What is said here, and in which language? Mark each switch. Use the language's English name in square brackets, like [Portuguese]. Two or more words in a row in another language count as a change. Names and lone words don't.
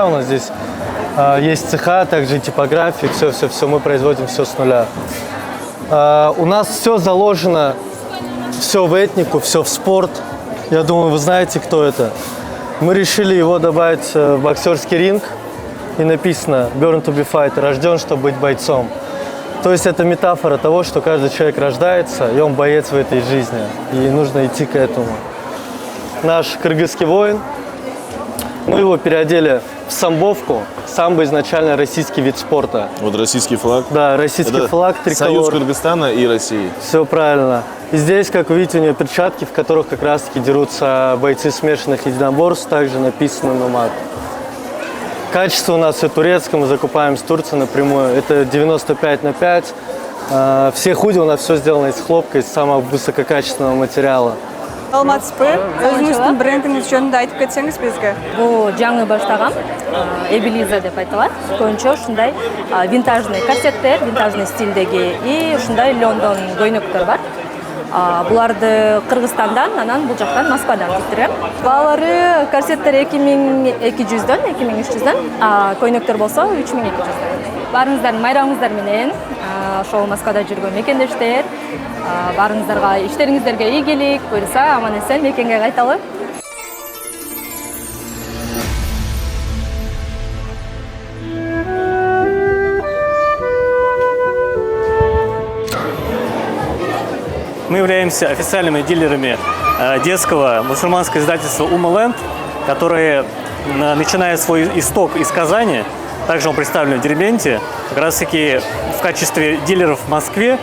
[Russian] У нас здесь есть цеха, также типография, все. Мы производим все с нуля. У нас все заложено все в этнику, все в спорт. Я думаю, вы знаете, кто это. Мы решили его добавить в боксерский ринг. И написано [English] «Born to be fighter», [Russian] рожден, чтобы быть бойцом. То есть это метафора того, что каждый человек рождается, и он боец в этой жизни. И нужно идти к этому. Наш кыргызский воин, мы его переодели в самбовку. Самбо изначально российский вид спорта. Вот российский флаг. Да, российский флаг, триколор. Союз Кыргызстана и России. Все правильно. И здесь, как вы видите, у нее перчатки, в которых как раз-таки дерутся бойцы смешанных единоборств. Также написано «Номад». Качество у нас все турецкое, мы закупаем с Турции напрямую. Это 95/5. Все худи у нас все сделано из хлопка, из самого высококачественного материала. [Kyrgyz] Саламатсызбы, өзүңүздүн брендиңиз жөнүндө айтып кетсеңиз бизге. Бул жаңы баштагам Эбелиза деп айтылат. Көбүнчө ушундай винтажный корсеттер, винтажный стилдеги и ушундай Лондон көйнөктөр бар. Буларды Кыргызстандан, анан бул жактан Москвадан тиктирем. Баалары корсеттер 2200дөн, 2300дөн, көйнөктөр болсо 3200дөн. Баарыңыздардын майрамыңыздар менен, ошол Москвада жүргөн мекендештер, баарыңыздарга иштериңиздерге ийгилик, буюрса аман эсен мекенге кайталы. [Russian] Мы являемся официальными дилерами детского мусульманского издательства «Умаленд», которое, начиная свой исток из Казани, также он представлен в Дербенте, как раз таки в качестве дилеров в Москве.